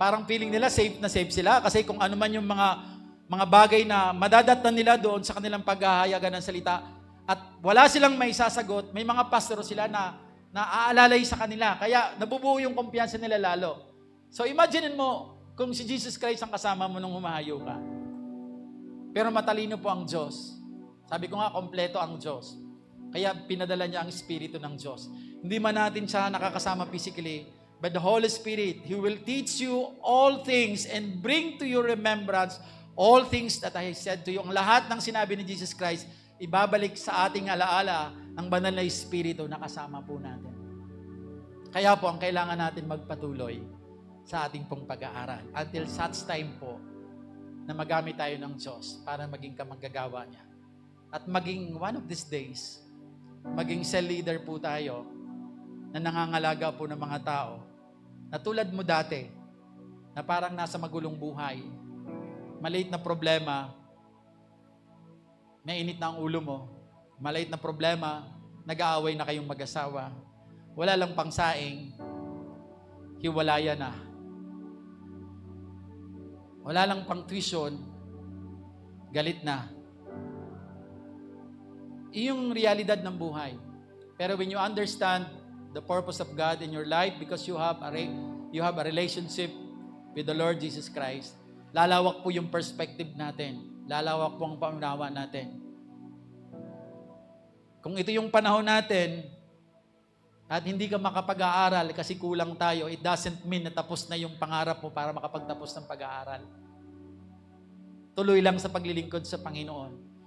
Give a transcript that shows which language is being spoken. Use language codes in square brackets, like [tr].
[tl] Parang feeling nila safe na safe sila kasi kung ano man yung mga bagay na madadatnan nila doon sa kanilang paghahayagan ng salita at wala silang may sasagot, may mga pastor sila na aalalay sa kanila. Kaya nabubuo yung kumpiyansa nila lalo. So imagine mo kung si Jesus Christ ang kasama mo nung humahayo ka. Pero matalino po ang Diyos. Sabi ko nga, kompleto ang Diyos. Kaya pinadala niya ang Espiritu ng Diyos. Hindi man natin siya nakakasama physically, [en] but the Holy Spirit, He will teach you all things and bring to your remembrance all things that I said to you. [tl] Ang lahat ng sinabi ni Jesus Christ, ibabalik sa ating alaala ng banal na Espiritu na kasama po natin. Kaya po, ang kailangan natin magpatuloy sa ating pong pag-aaral [en] until such time [tl] po na magamit tayo ng Diyos para maging kamanggagawa niya. At maging [en] one of these days, [tl] maging cell leader po tayo na nangangalaga po ng mga tao na tulad mo dati, na parang nasa magulong buhay, maliit na problema, mainit na ang ulo mo, maliit na problema, nag-aaway na kayong mag-asawa, wala lang pangsaing, hiwalaya na. Wala lang pang tuition, galit na. Iyong realidad ng buhay. [en] Pero when you understand the purpose of God in your life because you have a relationship with the Lord Jesus Christ, [tl] lalawak po yung perspective natin. Lalawak po ang paunawa natin. Kung ito yung panahon natin at hindi ka makapag-aaral kasi kulang tayo, [en] it doesn't mean [tl] na tapos na yung pangarap mo para makapagtapos ng pag-aaral. Tuloy lang sa paglilingkod sa Panginoon.